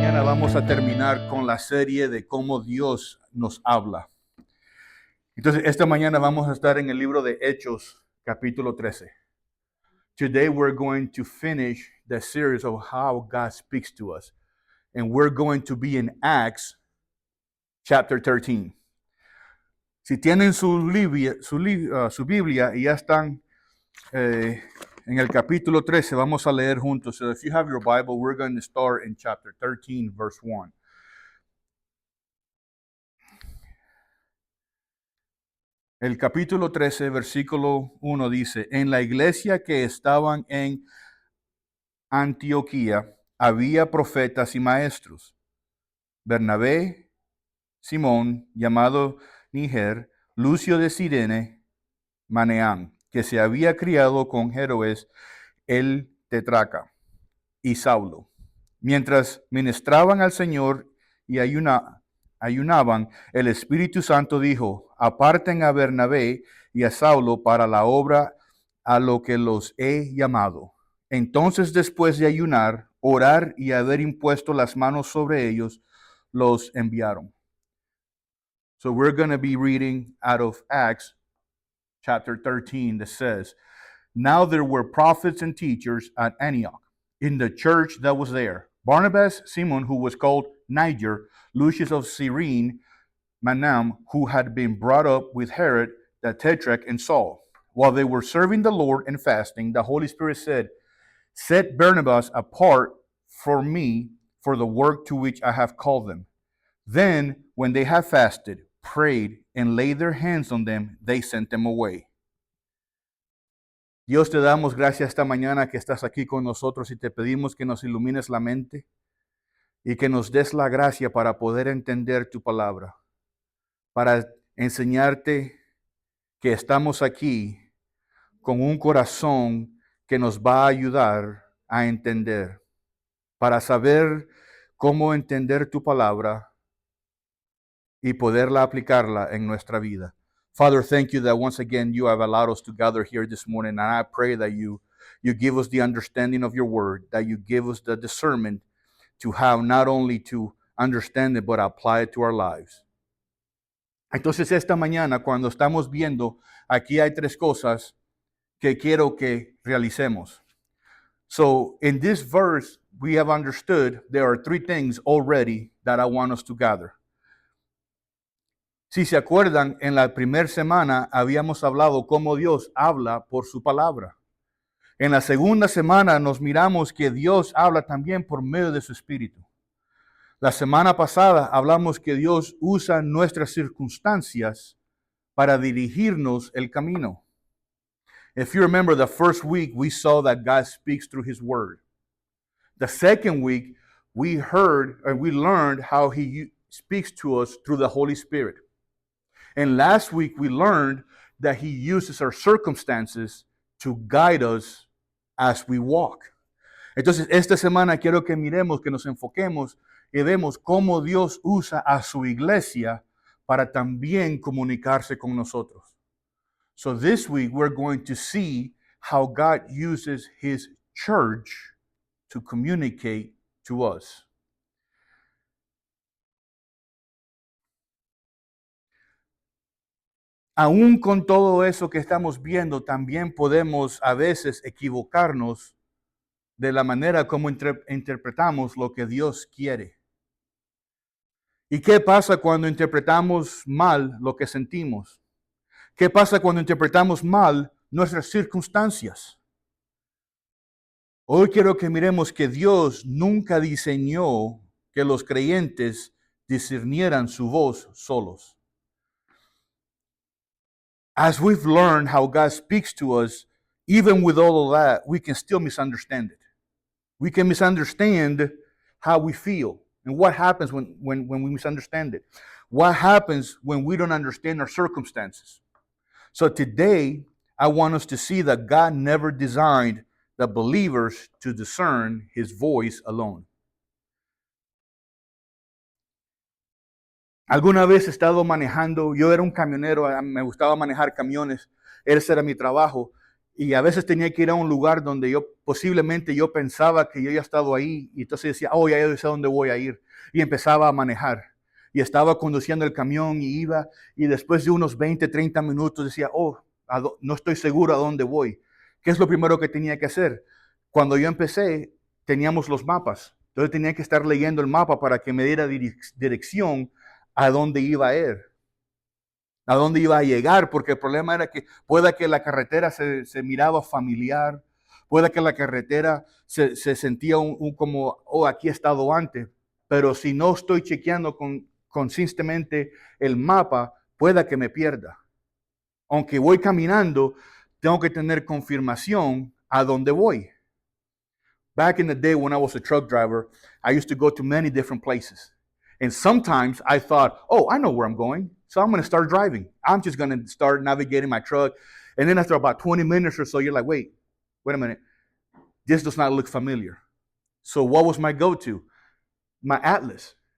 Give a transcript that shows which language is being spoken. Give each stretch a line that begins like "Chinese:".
Spanish: vamos a terminar con la serie de cómo Dios nos habla. Entonces, esta mañana vamos a estar en el libro de Hechos, capítulo 13.
English: Today we're going to finish the series of how God speaks to us. And we're going to be in Acts, chapter 13.
Spanish: Si tienen su Biblia y ya están en el capítulo 13, vamos a leer juntos.
English: So if you have your Bible, we're going to start in chapter 13, verse 1.
Spanish: El capítulo 13, versículo 1 dice, en la iglesia que estaban en Antioquía había profetas y maestros. Bernabé, Simón, llamado Níger, Lucio de Cirene, Maneán, que se había criado con Herodes el tetrarca, y Saulo. Mientras ministraban al Señor y ayunaban, el Espíritu Santo dijo, aparten a Bernabé y a Saulo para la obra a lo que los he llamado. Entonces, después de ayunar, orar y haber impuesto las manos sobre ellos, los enviaron.
English: So we're going to be reading out of Acts chapter 13 that says, now there were prophets and teachers at Antioch in the church that was there. Barnabas, Simon, who was called Niger, Lucius of Cyrene, Manaen, who had been brought up with Herod the Tetrarch, and Saul. While they were serving the Lord and fasting, the Holy Spirit said, set Barnabas apart for me for the work to which I have called them. Then, when they had fasted, prayed, and laid their hands on them, they sent them away.
Spanish: Dios, te damos gracias esta mañana que estás aquí con nosotros y te pedimos que nos ilumines la mente y que nos des la gracia para poder entender tu palabra, para enseñarte que estamos aquí con un corazón que nos va a ayudar a entender, para saber cómo entender tu palabra y poderla aplicarla en nuestra vida.
English: Father, thank you that once again you have allowed us to gather here this morning, and I pray that you give us the understanding of your word, that you give us the discernment to have not only to understand it, but apply it to our lives.
Spanish: Entonces esta mañana, cuando estamos viendo, aquí hay tres cosas que quiero que realicemos.
English: So in this verse, we have understood there are three things already that I want us to gather.
Spanish: Si se acuerdan, en la primera semana habíamos hablado cómo Dios habla por su palabra. En la segunda semana nos miramos que Dios habla también por medio de su Espíritu. La semana pasada hablamos que Dios usa nuestras circunstancias para dirigirnos el camino.
English: If you remember, the first week we saw that God speaks through His Word. The second week we heard and we learned how He speaks to us through the Holy Spirit. And last week we learned that He uses our circumstances to guide us as we walk.
Spanish: Entonces, esta semana quiero que miremos, que nos enfoquemos y vemos cómo Dios usa a su iglesia para también comunicarse con nosotros.
English: So this week we're going to see how God uses His church to communicate to us.
Spanish: Aún con todo eso que estamos viendo, también podemos a veces equivocarnos de la manera como interpretamos lo que Dios quiere. ¿Y qué pasa cuando interpretamos mal lo que sentimos? ¿Qué pasa cuando interpretamos mal nuestras circunstancias? Hoy quiero que miremos que Dios nunca diseñó que los creyentes discernieran su voz solos.
English: As we've learned how God speaks to us, even with all of that, we can still misunderstand it. We can misunderstand how we feel and what happens when we misunderstand it. What happens when we don't understand our circumstances. So today, I want us to see that God never designed the believers to discern His voice alone.
Spanish: Alguna vez he estado manejando, yo era un camionero, me gustaba manejar camiones, ese era mi trabajo, Y a veces tenía que ir a un lugar donde posiblemente yo pensaba que yo ya estado ahí. Y entonces decía, oh, ya yo sé a dónde voy a ir. Y empezaba a manejar. Y estaba conduciendo el camión y iba. Y después de unos 20, 30 minutos decía, oh, no estoy seguro a dónde voy. ¿Qué es lo primero que tenía que hacer? Cuando yo empecé, teníamos los mapas. Entonces tenía que estar leyendo el mapa para que me diera dirección a dónde iba a ir, a dónde iba a llegar, porque el problema era que pueda que la carretera se miraba familiar, pueda que la carretera se sentía como, oh, aquí he estado antes, pero si no estoy chequeando consistentemente el mapa, pueda que me pierda. Aunque voy caminando, tengo que tener confirmación a dónde voy.
English: Back in the day when I was a truck driver, I used to go to many different places. And sometimes I thought, oh, I know where I'm going. So I'm going to start driving. I'm just going to start navigating my truck. And then after about 20 minutes or so, you're like, wait a minute. This does not look familiar. So what was my go-to? My atlas.